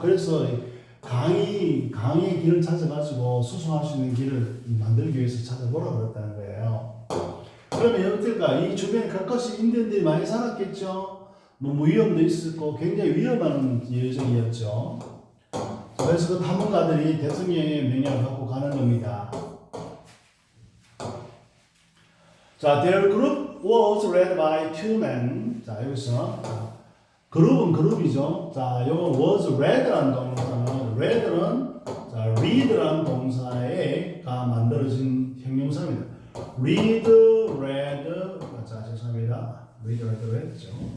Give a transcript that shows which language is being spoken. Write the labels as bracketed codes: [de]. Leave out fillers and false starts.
[ko] 그래서 강의 길을 찾아가지고 수송할 수 있는 길을 만들기 위해서 찾아보라 그랬다는 거예요. 그러면 어떨까? 이 주변에 가까이 인디언들이 많이 살았겠죠? 너무 위험도 있었고 굉장히 위험한 여정이었죠. 그래서 그 탐험가들이 대통령의 명령을 받고 가는 겁니다. [en] 자, their group was led by two men. [ko] 자, 여기서 그룹은 그룹이죠. 자, 요거 was led라는 동사는 red는 자, read라는 동사에가 만들어진 형용사입니다. read, read. 자, 죄송합니다. read, read죠.